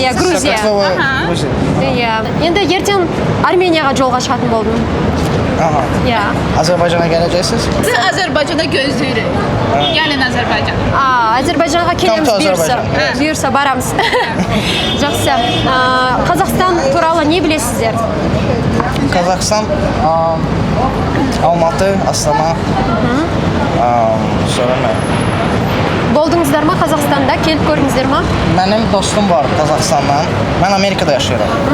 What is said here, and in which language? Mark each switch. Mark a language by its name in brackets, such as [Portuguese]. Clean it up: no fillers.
[Kazakh] Грузия. Енді ертең Арменияға жолға шығатын болдым. [Turkish] Azerbaycan'a geleceksiniz? Siz Azerbaycan'a gözlüyoruz. Gelin Azerbaycan. [Kazakh] Azerbaycanға келеміз бұйырса барамыз. Жақсы. Қазақстан туралы не білесіздер? [Turkish] Kazakistan, Almatı, Astana. Sonra ne? [Kazakh] Болдыңыздар ма Қазақстанда? Келіп көрдіңіздер ма? [Turkish] Benim dostum var Kazakistan'dan. Ben Amerika'da yaşıyorum.